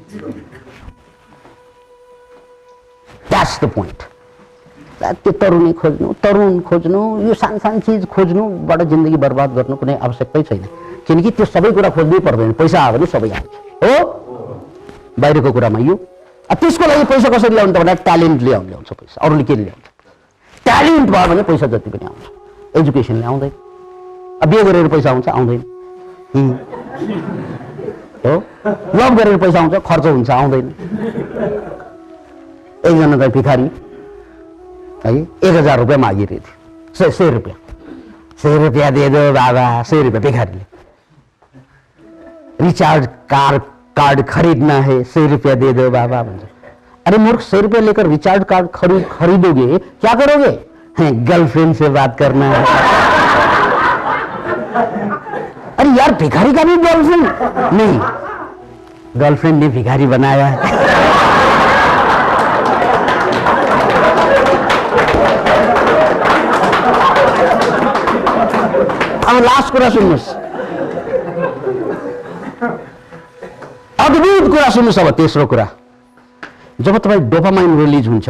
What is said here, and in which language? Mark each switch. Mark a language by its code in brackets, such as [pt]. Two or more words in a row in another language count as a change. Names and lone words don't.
[en] that's the point [ne] त्यो तरुण खोज्नु यो सानो चिज खोज्नुबाट जिन्दगी बर्बाद गर्नु कुनै आवश्यकतै छैन किनकि त्यो सबै कुरा खोज्नै पर्दैन पैसा आयो भने सबै आउँछ हो बाहिरको कुरामा यो त्यसको लागि पैसा कसरी ल्याउनु त भन्दा ट्यालेन्टले ल्याउँछ पैसा अरूले के ल्याउँछ ट्यालेन्ट भयो भने पैसा जति पनि आउँछ एजुकेसनले आउँदैन बिहे गरेर पैसा आउँछ आउँदैन हो लभ गरेर पैसा आउँछ खर्च हुन्छ आउँदैन एकजना चाहिँ भिखारी है 1000 रुपियाँ मागिरहेको थियो 100 रुपियाँ 100 रुपियाँ [hi] दे दो बाबा 100 रुपियाँ भिखारीले [en] recharge card [hi] खरीदना है 100 रुपया दे दो बाबा भन्छ अरे मूर्ख 100 रुपया लेकर [en] recharge card [hi] खरीदोगे क्या करोगे गर्लफ्रेंड से बात करना है अरे यार भिखारी का भी गर्लफ्रेंड नहीं गर्लफ्रेंड ने भिखारी बनाया है [ne] अब लास्ट कुरा सुन्नुहोस् अद्भुत कुरा सुन्नुहोस् अब तेस्रो कुरा जब तपाईँ [en] dopamine release [ne] हुन्छ